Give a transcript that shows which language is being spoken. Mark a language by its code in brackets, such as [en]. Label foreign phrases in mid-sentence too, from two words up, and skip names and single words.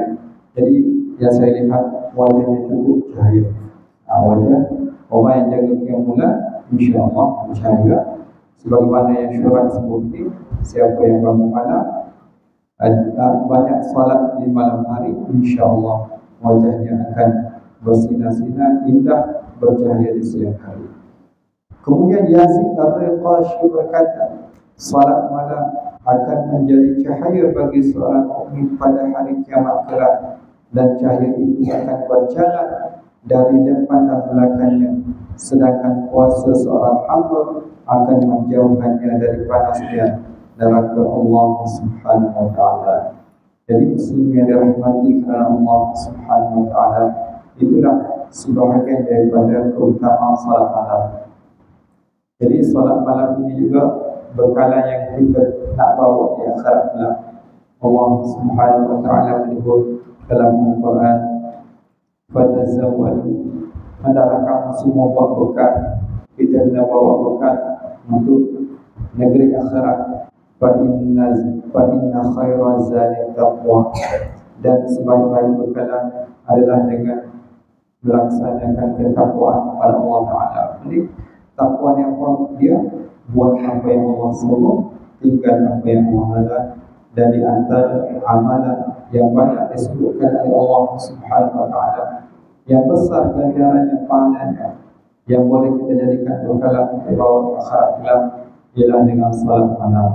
[ms] Jadi yang saya lihat wajahnya cukup cahaya. Wajah orang yang jaga [ar] قيام الليل إن شاء الله [ms] bercahaya. Sebagaimana yang Syuraih sebut ini, siapa yang bangun malam banyak solat di malam hari, [ar] إن شاء الله [ms] wajahnya akan bersinar-sinar indah, bercahaya di siang hari. Kemudian Yazid Ar-Riqashi berkata, salat malam akan menjadi cahaya bagi seorang mukmin pada hari kiamat kelak, dan cahaya itu akan berjalan dari depan dan belakangnya, sedangkan puasa seorang hamba akan menjauhkannya dari panasnya neraka Allah [ar] سبحانه وتعالى. [ms] Jadi muslim yang dirahmati kerana Allah [ar] سبحانه وتعالى, [ms] itulah sebahagian daripada keutamaan salat malam. Jadi salat malam ini juga bekalan yang kita nak bawa di akhirat kelak. Allah [ar] سبحانه وتعالى [ms] menyebut dalam Al-Quran, "Fatazawwadu." Hendaklah kamu semua buat bekal. Kita kena bawa bekal untuk negeri akhirat. [ar] فإن خير الزاد التقوى. [ms] Dan sebaik-baik bekalan adalah dengan melaksanakan ketakwaan kepada Allah Taala. Jadi takwa yang dia buat apa yang Allah suruh, tinggal apa yang Allah larang, dan di antara amalan yang banyak disebutkan oleh Allah [ar] سبحانه وتعالى, [ms] yang besar ganjarannya, pahalanya, yang boleh kita jadikan bekalan untuk bawa ke akhirat kelak, ialah dengan salat malam.